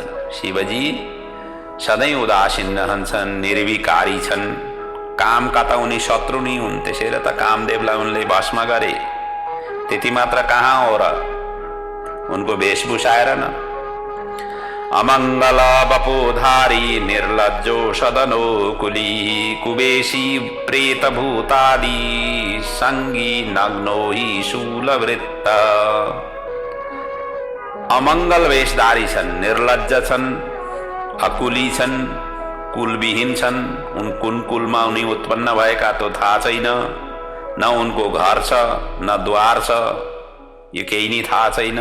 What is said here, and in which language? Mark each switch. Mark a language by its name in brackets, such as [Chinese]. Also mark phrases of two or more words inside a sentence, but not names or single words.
[Nepali] शिवजी सधैँ उदासीन रहन्छन्, निर्विकारी छन्। कामका त उनी शत्रु नै हुन्, त्यसैले त कामदेवलाई उनले भस्म गरे। त्यति मात्र कहाँ हो र, उनको वेशभूषा हेर न। [Sanskrit] अमङ्गल वपुधारी निर्लज्जो सदनो कुली, कुबेशी प्रेत भूतादि संगी नग्नो ही शूलवृत्त। [Nepali] अमङ्गल वेशधारी छन्, निर्लज्ज छन्, अकुली छन्, कुलविहीन छन्। कुन कुलमा उनी उत्पन्न भएका तो थाहा छैन, न उनको घर छ न द्वार छ, यो केही नै थाहा छैन।